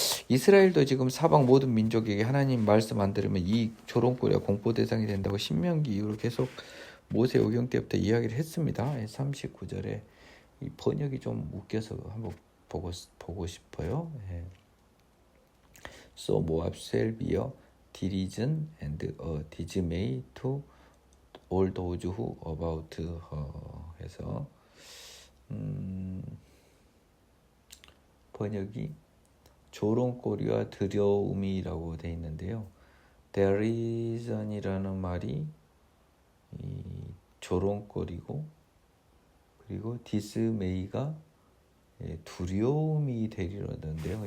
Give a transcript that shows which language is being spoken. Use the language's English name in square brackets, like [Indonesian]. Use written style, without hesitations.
[Korean] 이스라엘도 지금 사방 모든 민족에게 하나님 말씀 안 들으면 이 조롱거리와 공포 대상이 된다고 신명기 이후로 계속 모세 오경 때부터 이야기를 했습니다. 39절에 이 번역이 좀 웃겨서 한번 보고 싶어요. [English] So Moab shall be a derision and a dismay to all those who about her. [Korean] 해서 번역이 조롱거리와 두려움이라고 되어 있는데요. 데리전이라는 말이 조롱거리고 그리고 디스메이가 두려움이 되리라던데요.